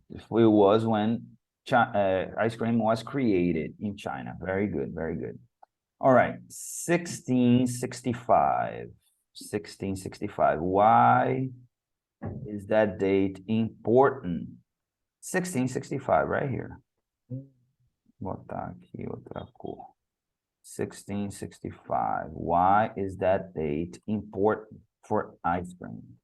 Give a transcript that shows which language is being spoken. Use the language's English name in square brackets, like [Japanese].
[English] it was when ice cream was created in China. Very good, very good. All right, 1665. 1665. Why is that date important? 1665, right here. [Portuguese] Vou botar aqui outra cor. [English] 1665. Why is that date important for ice cream?